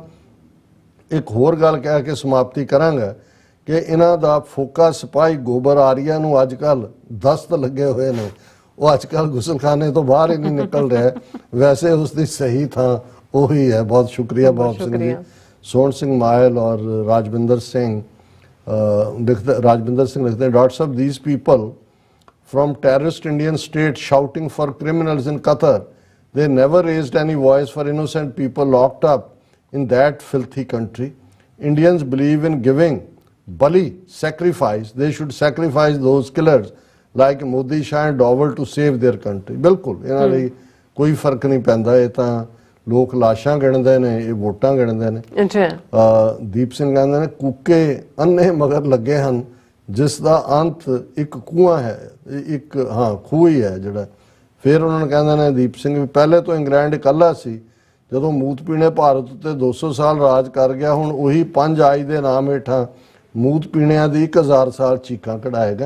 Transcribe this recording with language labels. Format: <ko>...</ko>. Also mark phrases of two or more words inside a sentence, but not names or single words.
<pa>ਇੱਕ ਹੋਰ ਗੱਲ ਕਹਿ ਕੇ ਸਮਾਪਤੀ ਕਰਾਂਗਾ ਕਿ ਇਹਨਾਂ ਦਾ ਫੋਕਾ ਸਿਪਾਹੀ ਗੋਬਰ ਆਰੀਆ ਨੂੰ ਅੱਜ ਕੱਲ ਦਸਤ ਲੱਗੇ ਹੋਏ ਨੇ। ਉਹ ਅੱਜ ਕੱਲ ਗੁਸਲਖਾਨੇ ਤੋਂ ਬਾਹਰ ਹੀ ਨਹੀਂ ਨਿਕਲ ਰਿਹਾ। ਵੈਸੇ ਉਸ ਦੀ ਸਹੀ ਥਾਂ ਉਹੀ ਹੈ। ਬਹੁਤ ਸ਼ੁਕਰੀਆ ਬੌਬ ਸਿੰਘ ਜੀ। ਸੋਹਣ ਸਿੰਘ ਮਾਇਲ ਔਰ ਰਾਜਵਿੰਦਰ ਸਿੰਘ ਲਿਖਦੇ</pa> <hi>हैं, डॉक्टर साहब,</hi> <en>these people from terrorist Indian state shouting for criminals in Qatar, they never raised any voice for innocent people locked up in that filthy country. Indians believe in giving bali, sacrifice. They should sacrifice those killers like Modi Shah and Dowell to save their country.</en> <pa>ਬਿਲਕੁਲ ਇਨ੍ਹਾਂ ਲਈ ਕੋਈ ਫ਼ਰਕ ਨਹੀਂ ਪੈਂਦਾ। ਏ ਤਾਂ ਲੋਕ ਲਾਸ਼ਾਂ ਗਿਣਦੇ ਨੇ, ਏ ਵੋਟਾਂ ਗਿਣਦੇ ਨੇ। ਦੀਪ ਸਿੰਘ ਕਹਿੰਦੇ ਨੇ, ਕੂਕੇ ਅੰਨੇ ਮਗਰ ਲੱਗੇ ਹਨ ਜਿਸ ਦਾ ਅੰਤ ਇੱਕ ਕੂਆ ਹੈ, ਇੱਕ ਖੂਹ ਹੀ ਹੈ ਜਿਹੜਾ। ਫਿਰ ਉਹਨਾਂ ਨੂੰ ਕਹਿੰਦੇ ਨੇ ਦੀਪ ਸਿੰਘ ਵੀ, ਪਹਿਲੇ ਤੋਂ ਇੰਗਲੈਂਡ ਇਕੱਲਾ ਸੀ, ਜਦੋਂ ਮੂਤ ਪੀਣੇ ਭਾਰਤ ਉੱਤੇ 200 ਸਾਲ ਰਾਜ ਕਰ ਗਿਆ, ਹੁਣ ਉਹੀ 5 ਆਈ ਦੇ ਨਾਮ ਹੇਠਾਂ ਮੂਤ ਪੀਣਿਆਂ ਦੀ 1000 ਸਾਲ ਚੀਕਾਂ ਕਢਾਏਗਾ।</pa>